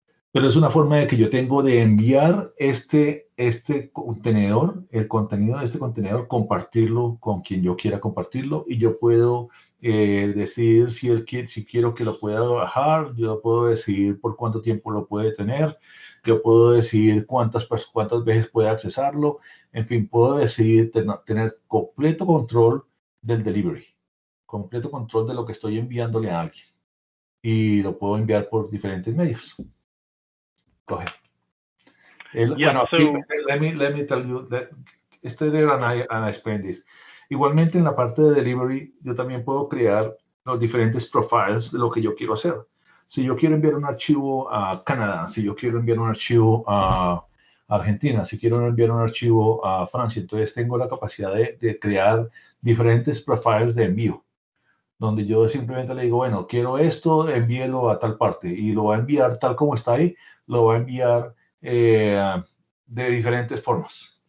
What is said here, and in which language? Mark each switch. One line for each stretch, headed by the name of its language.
Spanish: Pero es una forma de que yo tengo de enviar este contenedor, el contenido de este contenedor, compartirlo con quien yo quiera compartirlo, y yo puedo decidir si quiero que lo pueda bajar, yo puedo decidir por cuánto tiempo lo puede tener, yo puedo decidir cuántas veces puede accesarlo, en fin, puedo decidir tener completo control del delivery, completo control de lo que estoy enviándole a alguien, y lo puedo enviar por diferentes medios.
English: Go ahead. Yeah,
Spanish: bueno,
English: let me tell you that stay there and I explain this.
Spanish: Igualmente en la parte de delivery, yo también puedo crear los diferentes profiles de lo que yo quiero hacer. Si yo quiero enviar un archivo a Canadá, si yo quiero enviar un archivo a Argentina, si quiero enviar un archivo a Francia, entonces tengo la capacidad de crear diferentes profiles de envío, donde yo simplemente le digo, bueno, quiero esto, envíelo a tal parte, y lo va a enviar tal como está ahí, lo va a enviar de diferentes formas.